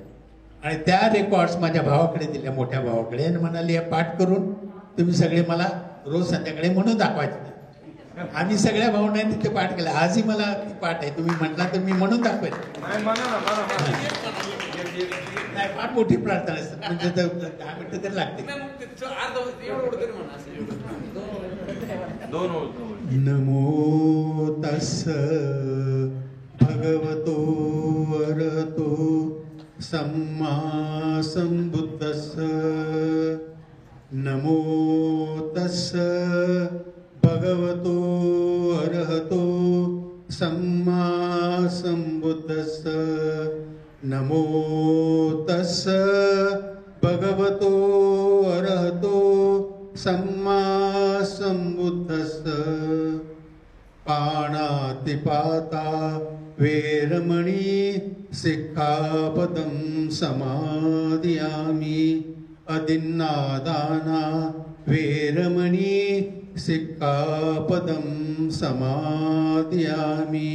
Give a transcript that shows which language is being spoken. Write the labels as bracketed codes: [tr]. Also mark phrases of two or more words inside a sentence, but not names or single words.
[mr] आणि त्या रेकॉर्ड्स माझ्या भावाकडे दिल्या, मोठ्या भावाकडे, आणि म्हणाले हे पाठ करून तुम्ही सगळे मला रोज संध्याकाळी म्हणून दाखवायचे. आम्ही सगळ्या भावनांनी ते पाठ केलं. आजही मला पाठ आहे, तुम्ही म्हटला तर मी म्हणून दाखवेल. नाही फार मोठी प्रार्थना असते, म्हणजे 10 मिनिटं तरी लागते. [pi] नमो तस्स भगवतो अरहतो सम्मा संबुद्धस्स. नमो तस्स भगवतो अरहतो सम्मा संबुद्धस्स. नमो तस्स भगवतो अरहतो सम्मा संबुद्धस्स. पाणातिपाता वेरमणि सिक्खापदं समादियामि. अदिन्नादाना वेरमणि सिक्खापदं समादियामि.